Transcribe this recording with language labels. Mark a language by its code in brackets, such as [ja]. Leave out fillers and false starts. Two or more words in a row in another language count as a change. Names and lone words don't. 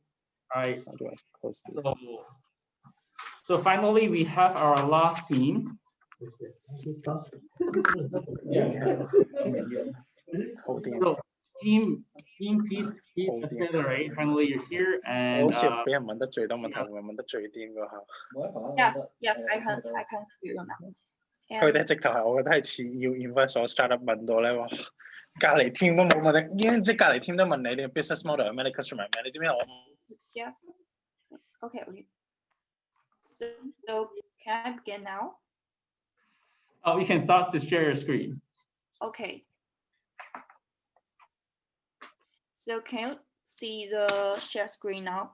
[en] All right. How do I close this? So finally, we have our last team. So team, please accelerate. Finally, you're here, and [yue] 好似俾人問得最多問題，會唔會問得最癲嗰下？ [en] Yes, I can hear you now. [yue] 佢哋直頭係，我覺得係似要 invest 咗 startup 問到咧，哇！隔離 team 都冇問你，即係隔離 team 都問你哋 [en] business model [yue] 有咩，你 customer 有咩？你知唔知我？ [en] Yes. Okay. So can I begin now? Oh, you can start to share your screen. Okay. So can you see the share screen now?